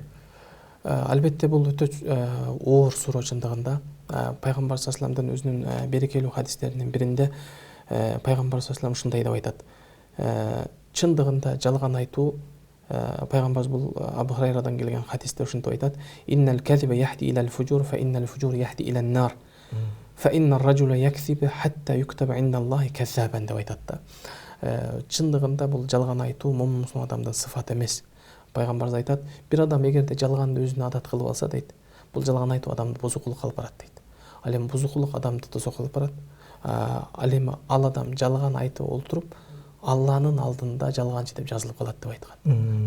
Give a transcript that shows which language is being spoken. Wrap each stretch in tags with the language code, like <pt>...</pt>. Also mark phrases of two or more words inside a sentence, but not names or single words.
<ky>Албетте бул өтө оор суроо чындыгында. Пайгамбар</ky> <ar>صلى الله عليه وسلم</ar> <ky>өзүнүн берекелүү хадистеринин биринде пайгамбар</ky> <ar>صلى الله عليه وسلم</ar> <ky>ушундай деп айтат. Чындыгында жалган айтуу, пайгамбарыбыз бул Абу Хурайрадан келген хадисте ушинтип айтат:</ky> <ar>"إن الكذب يهدي إلى الفجور، فإن الفجور يهدي إلى النار، فإن الرجل يكذب حتى يكتب عند الله كذابا"</ar> <ky>деп айтат да. Чындыгында бул жалган айтуу момун мусулман адамдын сыфаты эмес. Пайгамбарыбыз айтат, бир адам эгерде жалганды өзүнө адат кылып алса дейт, бул жалган айтуу адамды бузукулукка алып барат дейт. Ал эми бузукулук адамды тозокко алып барат. Ал эми ал адам жалган айтып олтуруп, Алланын алдында жалганчы деп жазылып калат деп айткан.</ky>